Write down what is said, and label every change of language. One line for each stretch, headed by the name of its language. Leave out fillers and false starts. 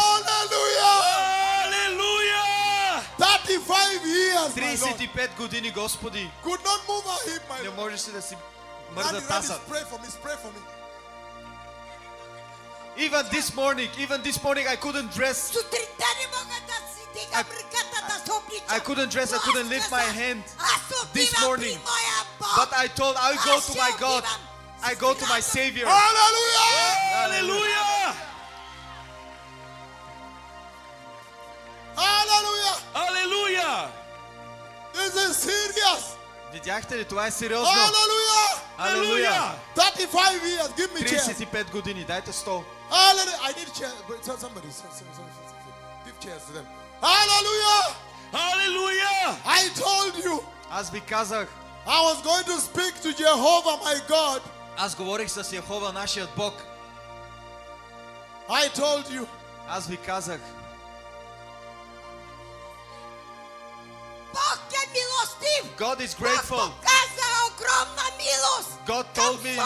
English: Hallelujah. Hallelujah. 35 years, my Lord.
Bulgarian: 35 години, Господи.
English: Could not move her hip, my
Bulgarian: Не
English: Lord.
Bulgarian: можеше да си
English: Randy,
Bulgarian: мърда
English: Randy,
Bulgarian: таза.
English: pray for me, pray for me. Even this morning I couldn't dress.
Bulgarian: Сутринта не мога да си дигам ръката да се обличам.
English: I couldn't dress, I couldn't lift my hand this morning. But I told I go to my God. I go to my Savior. Hallelujah. Hallelujah. Hallelujah. Hallelujah. This is serious.
Bulgarian: Видяхте ли, това е сериозно.
English: Hallelujah.
Bulgarian: Алелуя.
English: 35 years. Give me chair.
Bulgarian: 35 години, дайте стол.
English: Hallelujah. I need chair. Somebody. Give chairs to them. Hallelujah. Hallelujah. I told you.
Bulgarian: Аз ви казах,
English: I was going to speak to Jehovah, my God.
Bulgarian: аз говорих с Йехова, нашият Бог.
English: I told you.
Bulgarian: Аз ви казах, Бог е милостив.
English: God is
Bulgarian: Бог
English: grateful.
Bulgarian: показа огромна милост.
English: God told me
Bulgarian: към